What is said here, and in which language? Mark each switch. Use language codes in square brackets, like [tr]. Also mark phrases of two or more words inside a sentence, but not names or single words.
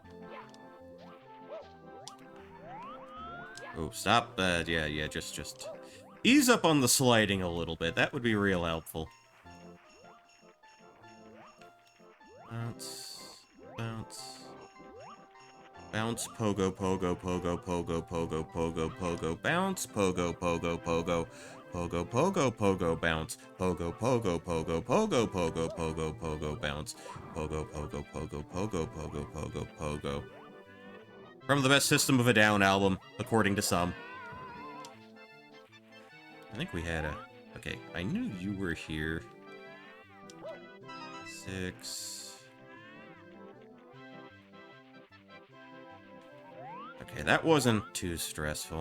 [en] Oh, stop. Yeah, just ease up on the sliding a little bit. That would be real helpful. Bounce. Bounce. Bounce, pogo, pogo, pogo, pogo, pogo, pogo, pogo, bounce, pogo, pogo, pogo, pogo, pogo, pogo, bounce, pogo, pogo, pogo, pogo, pogo, pogo, pogo, bounce, pogo, pogo, pogo, pogo, pogo, pogo, pogo. From the best System of a Down album, according to some. I think we had a... Okay, I knew you were here. 6... Okay, that wasn't too stressful.